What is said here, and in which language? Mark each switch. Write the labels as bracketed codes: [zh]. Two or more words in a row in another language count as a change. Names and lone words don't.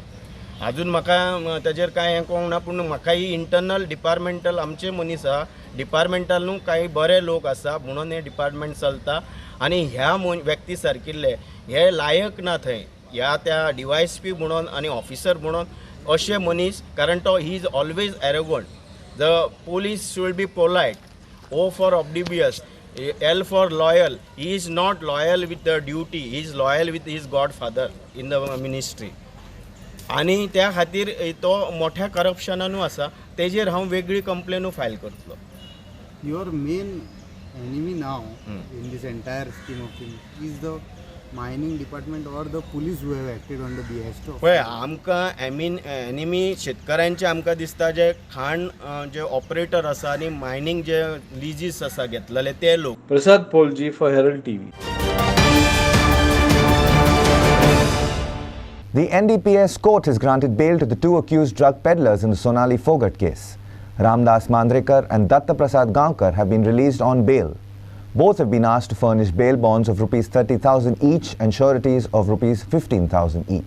[kok] अजून म्हाका तेजेर कांय हें कळोंक ना, पूण म्हाका ही [en] internal departmental [kok] आमचे मनीस आहा डिपार्टमेंटल न्हू काही बरे लोक आसा म्हणून हे डिपार्टमेंट चलता. आनी ह्या व्यक्ती सारकिल्ले हे लायक ना थंय ह्या त्या DYSP म्हणून आनी ऑफिसर म्हणून अशे मनीस, कारण तो [en] he is always arrogant. The police should be polite, O for oblivious, L for loyal. He is not loyal with the duty, he is loyal with his godfather in the ministry. [kok] आणि त्या खातीर तो मोठ्या करप्शनानू आसा, तेजेर हांव वेगळी कंप्लेनू फायल करतलो. [en] Your main enemy now in this entire scheme of things is the mining department or the police who have acted on the behest of. [kok] पळय आमकां एनिमी शेतकऱ्यांचे आमकां दिसता जे खाण जे ऑपरेटर आसा आनी मायनींग जे लिजीस आसा घेतलेले ते लोक. [en] Prasad Polji for Herald TV. The NDPS court has granted bail to the two accused drug peddlers in the Sonali Phogat case. Ramdas Mandrekar and Datta Prasad Gaonkar have been released on bail. Both have been asked to furnish bail bonds of rupees 30,000 each and sureties of rupees 15,000 each.